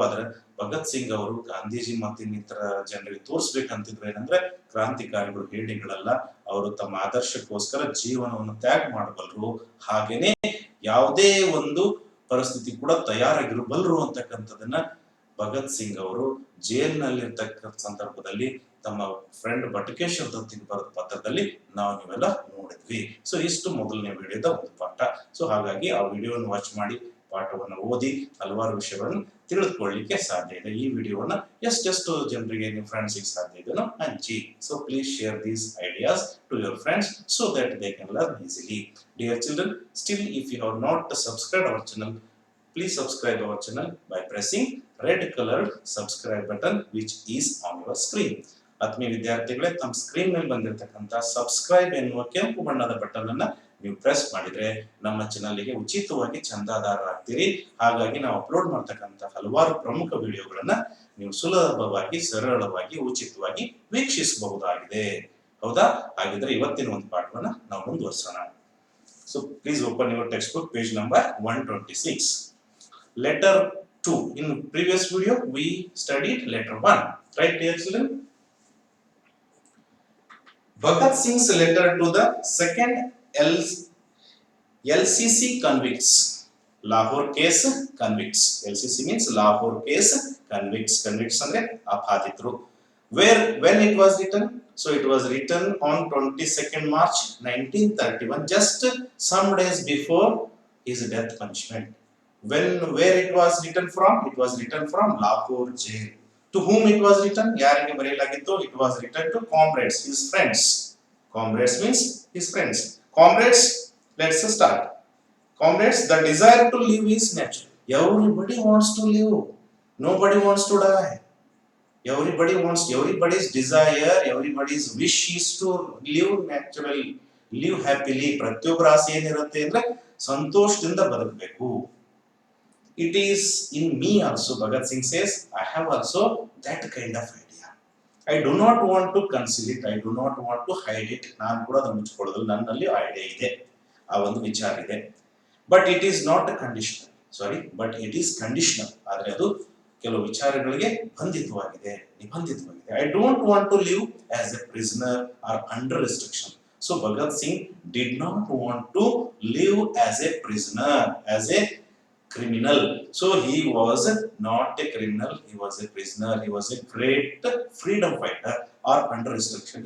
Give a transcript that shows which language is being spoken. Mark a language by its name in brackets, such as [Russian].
[Kannada] ಆದ್ರೆ ಭಗತ್ ಸಿಂಗ್ ಅವರು ಗಾಂಧೀಜಿ ಮತ್ತು ಇನ್ನಿತರ ಜನರಿಗೆ ತೋರಿಸ್ಬೇಕಂತಿದ್ರು ಏನಂದ್ರೆ ಕ್ರಾಂತಿಕಾರಿಗಳು ಹೇಡಿಗಳಲ್ಲ, ಅವರು ತಮ್ಮ ಆದರ್ಶಕ್ಕೋಸ್ಕರ ಜೀವನವನ್ನು ತ್ಯಾಗ ಮಾಡಬಲ್ಲರು, ಹಾಗೇನೆ ಯಾವುದೇ ಒಂದು ಪರಿಸ್ಥಿತಿ ಕೂಡ ತಯಾರಾಗಿರಬಲ್ಲರು ಅಂತಕ್ಕಂಥದನ್ನ ಭಗತ್ ಸಿಂಗ್ ಅವರು ಜೈಲಿನಲ್ಲಿರ್ತಕ್ಕಂಥ ಸಂದರ್ಭದಲ್ಲಿ ತಮ್ಮ ಫ್ರೆಂಡ್ ಬಟುಕೇಶ್ವರ್ ದತ್ತಿಗೆ ಬರೆದ ಪತ್ರದಲ್ಲಿ ನೀವೆಲ್ಲ ನೋಡಿದ್ವಿ. ಸೊ ಇಷ್ಟು ಮೊದಲನೇ ವಿಡಿಯೋದ ಒಂದು ಪಾಠ. ಸೊ ಹಾಗಾಗಿ ಆ ವಿಡಿಯೋನ ವಾಚ್ ಮಾಡಿ ಪಾಠವನ್ನು ಓದಿ ಹಲವಾರು ವಿಷಯಗಳನ್ನು ತಿಳಿದುಕೊಳ್ಳಲಿಕ್ಕೆ ಸಾಧ್ಯ ಇದೆ. ಈ ವಿಡಿಯೋವನ್ನು ಎಷ್ಟೆಷ್ಟು ಜನರಿಗೆ ನಿಮ್ಮ ಫ್ರೆಂಡ್ಸ್ಗೆ ಸಾಧ್ಯ ಇದೆಯೋ ಹಂಚಿ. [English] So please share these ideas to your friends so that they can learn easily. Dear children, still if you have not subscribed our channel, please subscribe our channel by pressing red colored subscribe button which is on your screen. [Kannada] ಆತ್ಮೀಯ ವಿದ್ಯಾರ್ಥಿಗಳೇ, ತಮ್ಮ screen ಮೇಲೆ ಬಂದಿರತಕ್ಕಂತ subscribe ಎನ್ನುವ ಕೆಂಪು ಬಣ್ಣದ button ಅನ್ನ ನೀವು press ಮಾಡಿದ್ರೆ ನಮ್ಮ ಚಾನಲ್ಗೆ ಉಚಿತವಾಗಿ ಚಂದಾದಾರರಾಗ್ತೀರಿ. ಹಾಗಾಗಿ ನಾವು ಅಪ್ಲೋಡ್ ಮಾಡ್ತಕ್ಕಂಥ ಹಲವಾರು ಪ್ರಮುಖ ವಿಡಿಯೋಗಳನ್ನ ನೀವು ಸುಲಭವಾಗಿ, ಸರಳವಾಗಿ, ಉಚಿತವಾಗಿ ವೀಕ್ಷಿಸಬಹುದಾಗಿದೆ. ಹೌದಾ? ಹಾಗಿದ್ರೆ ಇವತ್ತಿನ ಒಂದು ಪಾಠವನ್ನ ನಾವು ಮುಂದುವರಿಸೋಣ. [English] So please open your textbook, page number 126. Letter 2. In previous video we studied letter 1. Right, dear children? Bhagat Singh's letter to the second LCC convicts. Lahore case convicts. LCC means Lahore case convicts. Convicts [Kannada] andre apatitru. [English] When it was written? So it was written on 22nd March 1931, just some days before his death punishment. Where it was written from? It was written from Lahore jail. To whom it was written? [Kannada] Yarige bareyalagittu? [English] It was written to comrades, his friends. Comrades means his friends. Comrades, let's start. Comrades, the desire to live is natural. Everybody wants to live. Nobody wants to die. Everybody's desire, everybody's wish is to live naturally, live happily. [Kannada] ಪ್ರತಿಯೊಬ್ಬರ ಆಸೆ ಏನಿರುತ್ತೆ ಅಂದ್ರೆ ಸಂತೋಷದಿಂದ ಬದುಕಬೇಕು. [English] It is in me also, Bhagat Singh says, I have also that kind of idea. I do not want to conceal it, I do not want to hide it. [Kannada] ನಾನು ಕೂಡ ಅದನ್ನು ಮುಚ್ಚಿಕೊಳ್ಳೋದಿಲ್ಲ, ನನ್ನಲ್ಲಿ ಐಡಿಯಾ ಇದೆ, ಆ ಒಂದು ವಿಚಾರ ಇದೆ. [English] But it is not conditional. But it is conditional. [Kannada] ಆದರೆ ಅದು ಕೆಲವು ವಿಚಾರಗಳಿಗೆ ನಿಬಂಧಿತವಾಗಿದೆ. [English] I don't want to live as a prisoner or under restriction. So Bhagat Singh did not want to live as a prisoner, as a criminal. So he was not a criminal, he was a prisoner. He was a great freedom fighter or under restriction.